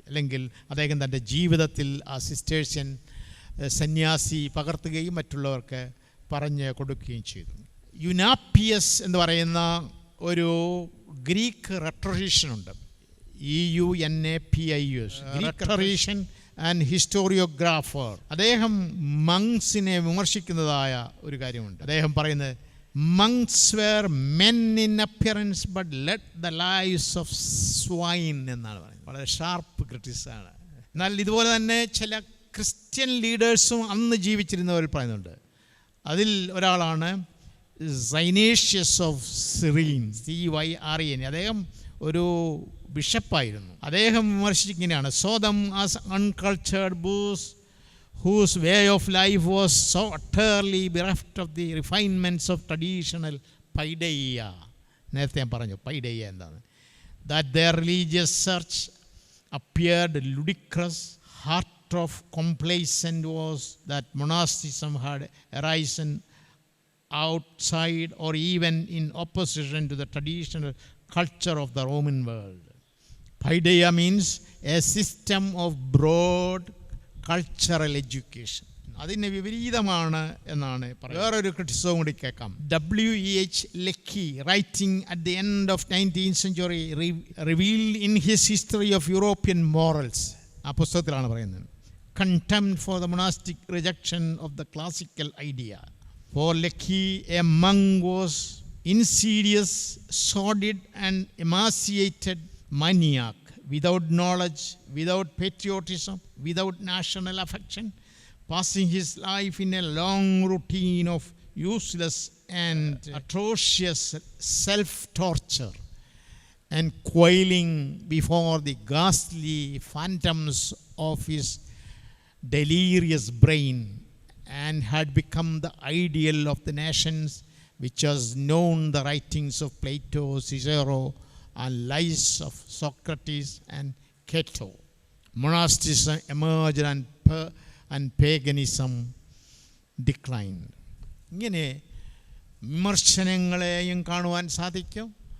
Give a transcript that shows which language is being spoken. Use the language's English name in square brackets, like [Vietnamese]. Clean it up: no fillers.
[Malayalam] അല്ലെങ്കിൽ അദ്ദേഹം തൻ്റെ ജീവിതത്തിൽ ആ സിസ്റ്റേഴ്സ്യൻ സന്യാസി പകർത്തുകയും മറ്റുള്ളവർക്ക് പറഞ്ഞു കൊടുക്കുകയും ചെയ്തു. യുനാപ്പിയസ് എന്ന് പറയുന്ന ഒരു ഗ്രീക്ക് റെട്ടറീഷ്യനുണ്ട്, EUNAPIUS, [English] Greek rhetorician and historiographer. [Malayalam] അദ്ദേഹം മങ്സിനെ വിമർശിക്കുന്നതായ ഒരു കാര്യമുണ്ട്. അദ്ദേഹം പറയുന്നത്, [English] monks were men in appearance but led the lives of swine [Malayalam] എന്നാണ് പറയുന്നത്. വളരെ ഷാർപ്പ് ക്രിറ്റിസാണ്. എന്നാൽ ഇതുപോലെ തന്നെ ചില ക്രിസ്ത്യൻ ലീഡേഴ്സും അന്ന് ജീവിച്ചിരുന്നവർ പറയുന്നുണ്ട്. അതിൽ ഒരാളാണ് സൈനേഷ്യസ് ഓഫ് സിറീൻ, CYREN. അദ്ദേഹം ഒരു ബിഷപ്പായിരുന്നു. അദ്ദേഹം വിമർശിച്ചിങ്ങനെയാണ്: [English] Saw them as uncultured boors whose way of life was so utterly bereft of the refinements of traditional paideia. [Malayalam] നേരത്തെ ഞാൻ പറഞ്ഞു പൈഡെയ്യ എന്താണ്. [English] That their religious search appeared ludicrous. Heart of complacent was that monasticism had arisen outside or even in opposition to the traditional culture of the Roman world. Paideia means a system of broad cultural education. [Malayalam] അതിന് വിപരീതമാണ് എന്നാണ് പറയുന്നത്. വേറൊരു ക്രിറ്റിസവും കൂടി കേൾക്കാം. [English] WEH Lecky, writing at the end of 19th century, revealed in his history of European morals. [Malayalam] ആ പുസ്തകത്തിലാണ് പറയുന്നത്, [English] contempt for the monastic rejection of the classical idea. For Lecky, a monk was insidious, sordid and emaciated maniac, without knowledge, without patriotism, without national affection, passing his life in a long routine of useless and atrocious self-torture and quailing before the ghastly phantoms of his delirious brain, and had become the ideal of the nations which has known the writings of Plato, Cicero, and lies of Socrates and Cato. Monasticism emerged and paganism declined. [Malayalam] ഇങ്ങനെ വിമർശനങ്ങളെയും കാണുവാൻ സാധിക്കും.